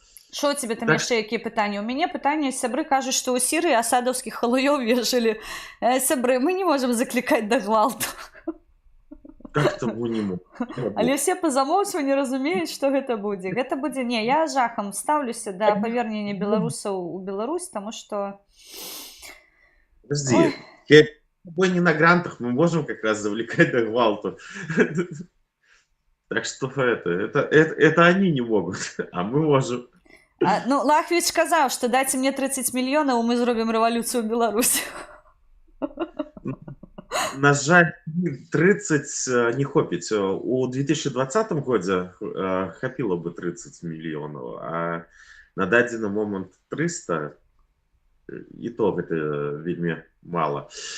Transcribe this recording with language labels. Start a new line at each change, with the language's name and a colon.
Belarusian: Што у тебе там яшчэ якія пытанні? У мяне пытанне, сябры кажуць, што ў Сірыі асадаўскіх халуёў вешалі. Сябры, мы не можам заклікаць да гвалту.
Russian: Как-то мы не можем.
Belarusian: Але все па замоўчванню разумеюць, што гэта будзе. Гэта будзе, не, я жахам стаўлюся да павернення беларусаў у Беларусь, таму што...
Russian: Подожди, мы не на грантах, мы можем как раз завлекать до гвалту. Так что это они не могут, а мы можем.
Belarusian: Ну, Лахвіч сказаў, што дайце мне 30 мільёнаў, мы зробім рэвалюцыю ў Беларусі. На жаль, 30 не хопіць. У 2020 годзе хапіла бы 30 мільёнаў, а на дадзены момант 300, і то гэта вельмі мала.